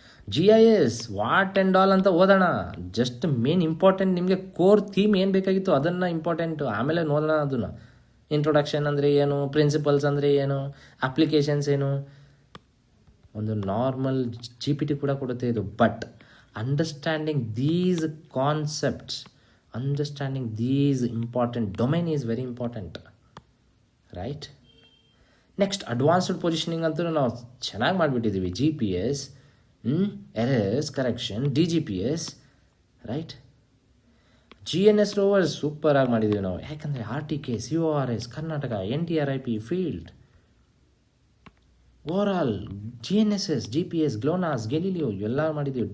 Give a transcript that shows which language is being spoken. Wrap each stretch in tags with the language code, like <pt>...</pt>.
<kn>GIS, what and all ಅಂತ ಓದೋಣ. Just main important ನಿಮಗೆ ಕೋರ್ ಥೀಮ್ ಏನು ಬೇಕಾಗಿತ್ತು ಅದನ್ನು ಇಂಪಾರ್ಟೆಂಟು, ಆಮೇಲೆ ನೋಡೋಣ ಅದನ್ನು. ಇಂಟ್ರೊಡಕ್ಷನ್ ಅಂದರೆ ಏನು, ಪ್ರಿನ್ಸಿಪಲ್ಸ್ ಅಂದರೆ ಏನು, ಅಪ್ಲಿಕೇಶನ್ಸ್ ಏನು, ಒಂದು ನಾರ್ಮಲ್ GPT ಕೂಡ ಕೊಡುತ್ತೆ ಇದು.</kn> <en>But understanding these concepts, understanding these important domain is very important, right?</en> <kn>Next, advanced positioning ಅಂತೂ ನಾವು ಚೆನ್ನಾಗಿ ಮಾಡಿಬಿಟ್ಟಿದ್ದೀವಿ. GPS, errors correction, DGPS, right? GNS rovers super ಆಗಿ ಮಾಡಿದ್ದೀವಿ ನಾವು, ಯಾಕಂದರೆ RTK, CORS, Karnataka, NTRIP, field, overall GNSS, GPS, GLONASS, Galileo ಎಲ್ಲ ಮಾಡಿದ್ದೀವಿ.</kn>